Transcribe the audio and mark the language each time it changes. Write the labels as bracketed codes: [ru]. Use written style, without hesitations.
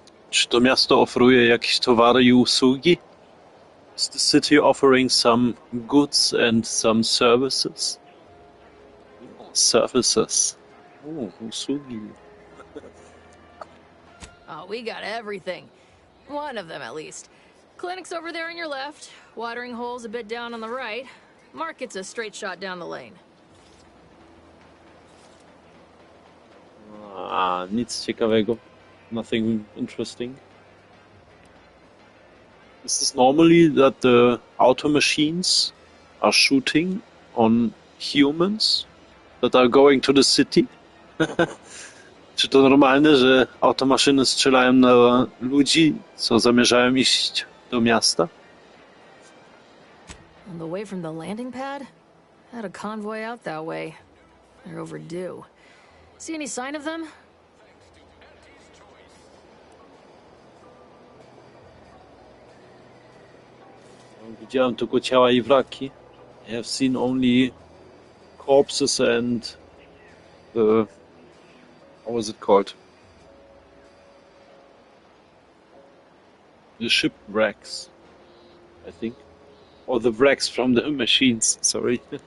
[pl] Czy to miasto oferuje jakieś towary i usługi? [en] Is the city offering some goods and some services? Services. [pl] Usługi. [en] Oh, we got everything. One of them, at least. Clinic's over there on your left. Watering hole's a bit down on the right. Market's a straight shot down the lane. [pl] Nic ciekawego. [en] Nothing interesting. Is this normally that the auto machines are shooting on humans that are going to the city? [pl] Czy to normalne, że automaszyny strzelają na ludzi, co zamierzają iść do miasta? [en] On the way from the landing pad? Had a convoy out that way. They're overdue. See any sign of them? [pl] Widziałem tylko ciała i wraki. [en] I have seen only corpses and the... How was it called? The shipwrecks, I think. Or the wrecks from the machines, sorry.